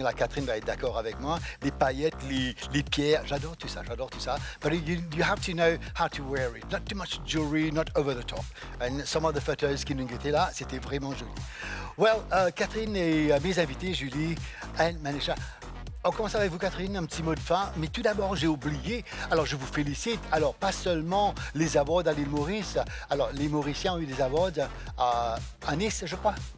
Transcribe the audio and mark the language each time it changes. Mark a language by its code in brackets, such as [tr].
[fr] La Catherine va être d'accord avec moi. Les paillettes, les pierres, j'adore tout ça. [en] But you have to know how to wear it. Not too much jewelry, not over the top. And some of the photos [fr] qui nous étaient là, c'était vraiment joli. [en] Well, [fr] Catherine et mes invités, Julie et Manisha. On commence avec vous, Catherine, un petit mot de fin. Mais tout d'abord, j'ai oublié. Alors, je vous félicite. Alors, pas seulement les awards à l'île Maurice. Alors, les Mauriciens ont eu des awards à Nice, je crois.